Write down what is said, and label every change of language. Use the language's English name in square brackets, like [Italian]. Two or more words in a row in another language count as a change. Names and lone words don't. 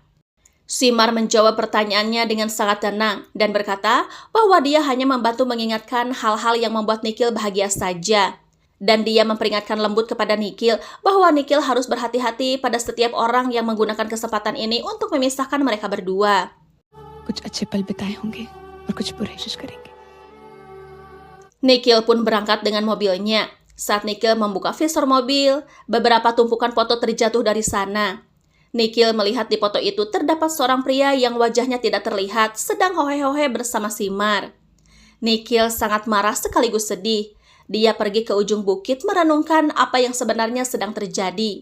[Indonesian] Simar menjawab pertanyaannya dengan sangat tenang dan berkata bahwa dia hanya membantu mengingatkan hal-hal yang membuat Nikhil bahagia saja. Dan dia memperingatkan lembut kepada Nikhil bahwa Nikhil harus berhati-hati pada setiap orang yang menggunakan kesempatan ini untuk memisahkan mereka berdua. [Hindi] कुछ अच्छे पल बिताए होंगे और कुछ बुरे कोशिश करेंगे. [Indonesian] Nikhil pun berangkat dengan mobilnya. Saat Nikhil membuka visor mobil, beberapa tumpukan foto terjatuh dari sana. Nikhil melihat di foto itu terdapat seorang pria yang wajahnya tidak terlihat sedang hohe-hohe bersama Simar. Nikhil sangat marah sekaligus sedih. Dia pergi ke ujung bukit merenungkan apa yang sebenarnya sedang terjadi.